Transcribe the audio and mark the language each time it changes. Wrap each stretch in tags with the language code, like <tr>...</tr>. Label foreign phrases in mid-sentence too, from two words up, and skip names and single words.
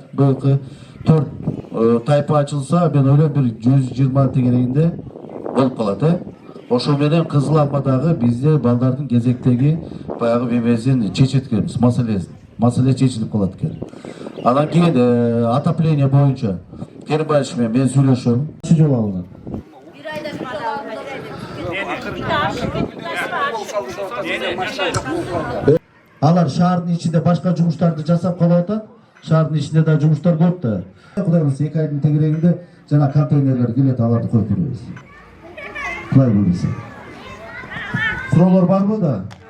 <ky>Быйылкы 4 тайпа ачылса, мен ойлойм бир 120 тегерегинде болуп калат. Ошол менен Кызыл Амадагы бизде балдардын кезектеги баягы мемесин чечеткенбиз, маселе чечилип калат экен. Анан кийин отопление боюнча Керимбаевич менен мен сүйлөшөм. Жол алынат. Бир айда бир Алар шаардын ичинде башка жумуштарды жасап калып атат. Шаардын ичинде да жумуштар көп да. Кудай буйруса 2 айдын тегерегинде жана контейнерлер келет, аларды коюп беребиз. Кудай буйруса. Суроолор барбы да?</ky>